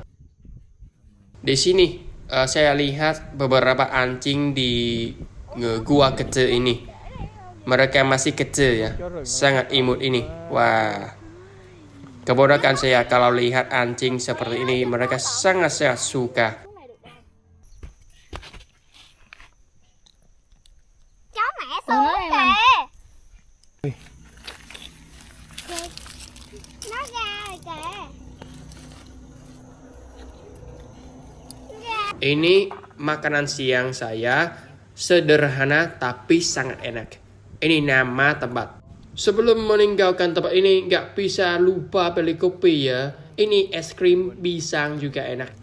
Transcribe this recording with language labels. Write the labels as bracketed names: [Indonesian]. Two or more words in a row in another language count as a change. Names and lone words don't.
[Indonesian] Di sini saya lihat beberapa anjing di gua kecil ini. Mereka masih kecil ya, sangat imut ini. Wah, keponakan saya kalau lihat anjing seperti ini, mereka sangat-sangat suka. [Vietnamese] Xuống kìa. Nó ra rồi kìa. [Indonesian] Ini makanan siang saya, sederhana tapi sangat enak. Ini nama tempat. Sebelum meninggalkan tempat ini, nggak bisa lupa beli kopi ya. Ini es krim pisang juga enak.